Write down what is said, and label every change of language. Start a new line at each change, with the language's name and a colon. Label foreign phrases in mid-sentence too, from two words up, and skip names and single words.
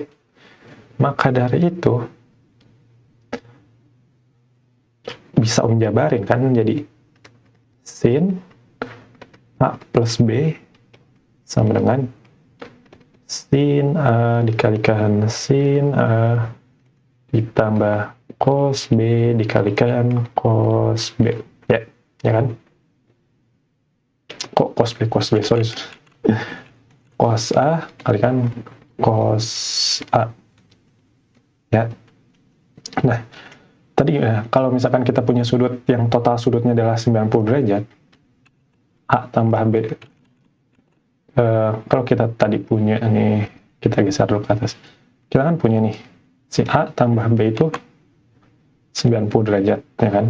Indonesian: Maka dari itu bisa Om jabarin kan jadi sin A plus B sama dengan sin A dikalikan sin A ditambah cos B dikalikan cos B, ya kan? Kok cos B, sorry. Cos A kalikan cos A, ya. Nah, tadi kalau misalkan kita punya sudut yang total sudutnya adalah 90 derajat, A tambah B, kalau kita tadi punya nih, kita geser dulu ke atas, kita kan punya nih, si A tambah B itu 90 derajat, ya kan?